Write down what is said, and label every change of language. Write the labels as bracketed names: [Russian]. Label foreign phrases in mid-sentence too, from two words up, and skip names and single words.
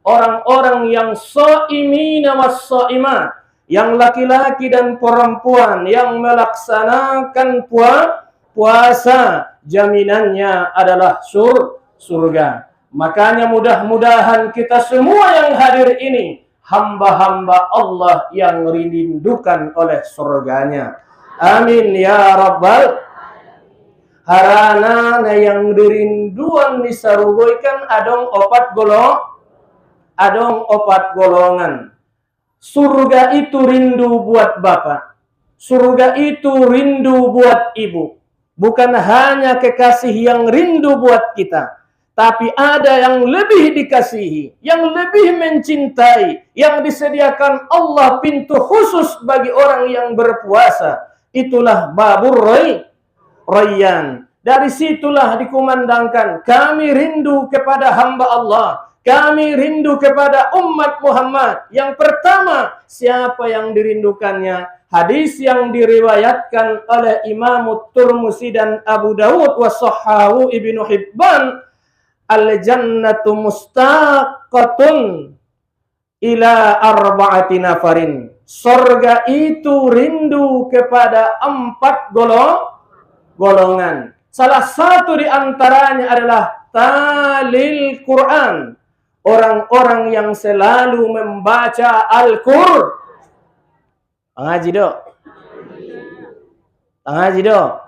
[Indonesian] orang-orang yang [Arabic] الصائمين والصائمات, [Indonesian] yang laki-laki dan perempuan yang melaksanakan puasa, jaminannya adalah surga. Makanya mudah-mudahan kita semua yang hadir ini hamba-hamba Allah yang dirindukan oleh surganya. [Arabic] آمين يا رب. [Batak Mandailing] Harana yang dirinduan disarugoikan adong opat golongan. [Indonesian] Surga itu rindu buat bapak. Surga itu rindu buat ibu. Bukan hanya kekasih yang rindu buat kita, tapi ada yang lebih dikasihi, yang lebih mencintai, yang disediakan Allah pintu khusus bagi orang yang berpuasa. Itulah babur Rayyan. Dari situlah dikumandangkan, kami rindu kepada hamba Allah. Kami rindu kepada umat Muhammad. Yang pertama, siapa yang dirindukannya? Hadis yang diriwayatkan oleh Imam Tirmidzi dan Abu Dawud [Arabic] وصححه [Indonesian] Ibnu Hibban, [Arabic] الجنة مشتاقة إلى أربعة نفر. [Indonesian] Surga itu rindu kepada 4 golongan. Salah satu di antaranya adalah talil Quran. Orang-orang yang selalu membaca Al-Qur'an. Ngaji dok. Ngaji dok.